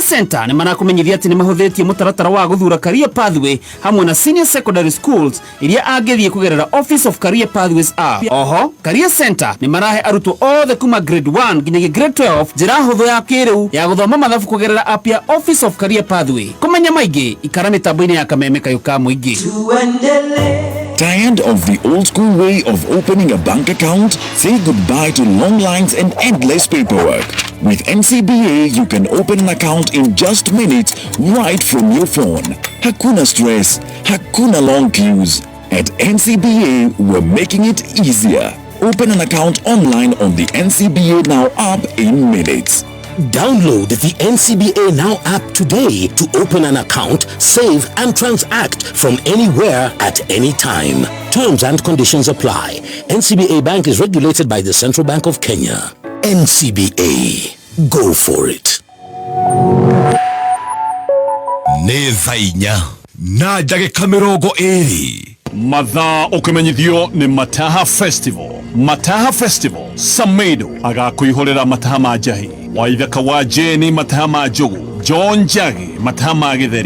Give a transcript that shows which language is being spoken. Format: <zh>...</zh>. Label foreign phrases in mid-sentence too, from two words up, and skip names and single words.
<ki>Center ni marakumenyithia ati ni mahuthitie mutaratara wa guthura</ki> <en>career pathway</en> <ki>hamwe na</ki> <en>senior secondary schools</en> <ki>iria angethie kugerera Office of Career Pathways app. Oho Career Center ni marahe arutwo othe kuma grade 1 nginyagia grade 12 njira huthu ya kiriu ya guthoma mathabu kugerera app ya Office of Career Pathway. Kumenya maingi ikara mitambo-ini ya Kameme kayuka muingi.</ki> <en>Tired of the old school way of opening a bank account? Say goodbye to long lines and endless paperwork. With NCBA, you can open an account in just minutes right from your phone. Hakuna stress, hakuna long queues. At NCBA, we're making it easier. Open an account online on the NCBA Now app in minutes. Download the NCBA Now app today to open an account, save and transact from anywhere at any time. Terms and conditions apply. NCBA Bank is regulated by the Central Bank of Kenya. NCBA. Go for it.</en> <ki>Nĩ thaa inya na ndagĩka mĩrongo ĩrĩ. Mathaa ũkĩmenyithio nĩ Mataha Festival. Mataha Festival Samido agakwĩhorera mataha ma njahi. Waithaka wa Jeni mataha ma njogu. John Njagi mataha ma gĩtheri.</ki>